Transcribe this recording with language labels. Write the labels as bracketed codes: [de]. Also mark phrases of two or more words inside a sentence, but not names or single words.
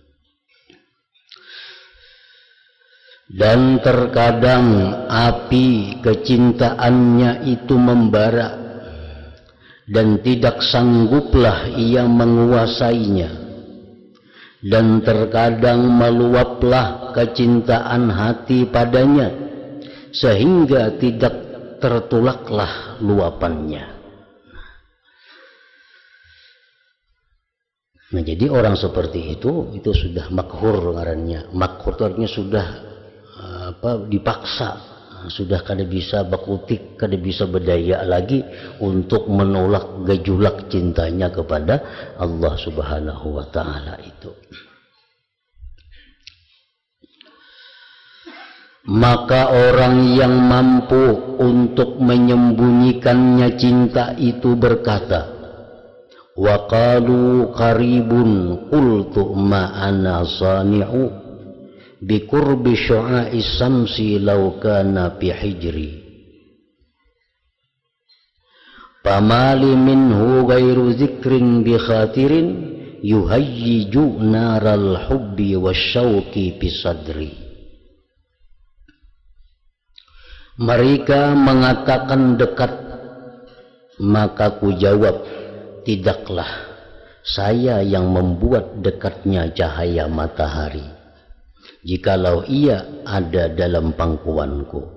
[id] Dan terkadang api kecintaannya itu membara dan tidak sangguplah ia menguasainya, dan terkadang meluaplah kecintaan hati padanya sehingga tidak tertolaklah luapannya. [bjn] Nah, jadi orang seperti itu sudah makhur ngarannya. Makhur itu artinya sudah dipaksa, sudah kada bisa bakutik, kada bisa berdaya lagi untuk menolak gejolak cintanya kepada [ar] Allah Subhanahu wa Ta'ala [bjn] itu. [id] Maka orang yang mampu untuk menyembunyikannya cinta itu berkata, [ar] وقالوا قريب قلت ما أنا صانع بقرب شعاع الشمس لو كان في حجري فما لي منه غير ذكر بخاطر يهيج نار الحب والشوق في صدري. [id] Mereka mengatakan dekat, maka ku jawab, tidaklah saya yang membuat dekatnya cahaya matahari, jikalau ia ada dalam pangkuanku.